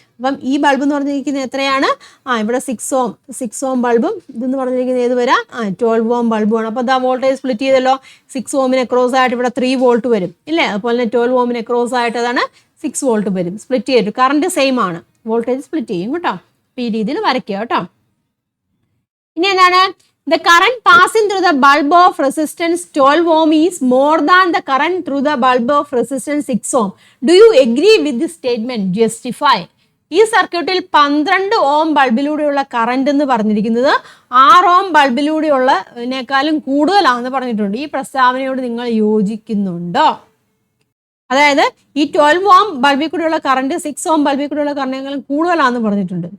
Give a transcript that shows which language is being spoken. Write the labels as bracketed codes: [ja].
[ml] അപ്പം ഈ ബൾബ് എന്ന് പറഞ്ഞിരിക്കുന്നത് എത്രയാണ്? ഇവിടെ 6 ഓം ബൾബും ഇതെന്ന് പറഞ്ഞിരിക്കുന്നത് ഏത് വരാം? 12 ഓം ബൾബുമാണ്. അപ്പോൾ ഇതാ വോൾട്ടേജ് സ്പ്ലിറ്റ് ചെയ്തല്ലോ. 6 ഓമിന് ക്രോസ് ആയിട്ട് ഇവിടെ 3 വോൾട്ട് വരും ഇല്ലേ. അതുപോലെ തന്നെ 12 ഓമിന് ക്രോസ് ആയിട്ട് അതാണ് 6 വോൾട്ട് വരും. സ്പ്ലിറ്റ് ചെയ്തിട്ട് കറണ്ട് സെയിം ആണ്, വോൾട്ടേജ് സ്പ്ലിറ്റ് ചെയ്യും കേട്ടോ. അപ്പോൾ ഈ രീതിയിൽ വരയ്ക്കുക കേട്ടോ. ഇനി എന്താണ്? [en] The current passing through the bulb of resistance 12 ohm is more than the current through the bulb of resistance 6 ohm. Do you agree with this statement? Justify. [ml] ഈ സർക്യൂട്ടിൽ 12 ഓം ബൾബിലൂടെയുള്ള കറണ്ട് എന്ന് പറഞ്ഞിരിക്കുന്നത് 6 ഓം ബൾബിലൂടെയുള്ളതിനേക്കാളും കൂടുതലാണെന്ന് പറഞ്ഞിട്ടുണ്ട്. ഈ പ്രസ്താവനയോട് നിങ്ങൾ യോജിക്കുന്നുണ്ടോ? അതായത് ഈ 12 ഓം ബൾബിൽ കൂടെയുള്ള കറണ്ട് 6 ഓം ബൾബിൽ കൂടെയുള്ള കറണ്ടിനേക്കാളും കൂടുതലാണെന്ന് പറഞ്ഞിട്ടുണ്ട്.